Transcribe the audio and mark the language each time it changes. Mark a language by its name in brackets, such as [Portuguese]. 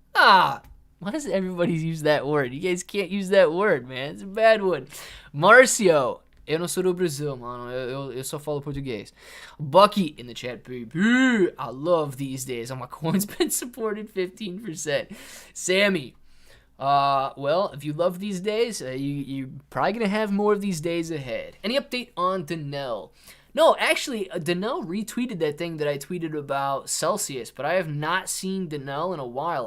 [English] Why does everybody use that word? You guys can't use that word, man. It's a bad one. [Portuguese] Marcio, eu não sou do Brasil, mano. Eu só falo português. [English] Bucky in the chat, baby. I love these days. My coin's been supported 15%. Sammy, well, if you love these days, you're probably going to have more of these days ahead. Any update on Danelle? No, actually, Danelle retweeted that thing that I tweeted about Celsius, but I have not seen Danelle in a while.